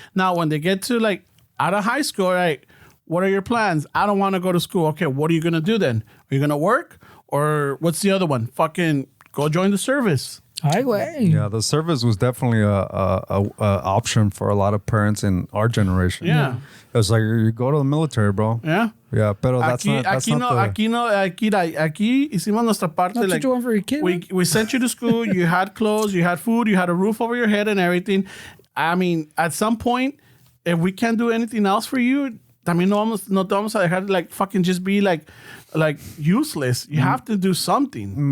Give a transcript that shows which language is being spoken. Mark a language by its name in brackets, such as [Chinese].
[English] Now, when they get to like out of high school, right? What are your plans? I don't want to go to school. Okay, what are you gonna do then? Are you gonna work, or what's the other one? Fucking go join the service. [Spanish] Ay, güey. [English] Yeah, the service was definitely a option for a lot of parents in our generation. Yeah. It's like you go to the military, bro. Yeah. Yeah, [Spanish] pero [English] that's not [Spanish] aquí hicimos nuestra parte. [English] That's like, what you want for your kid. we sent you to school. You had clothes, you had food, you had a roof over your head and everything. I mean, at some point, if we can't do anything else for you, [Spanish] también no te vamos a dejar [English] like fucking just be like useless. You have to do something.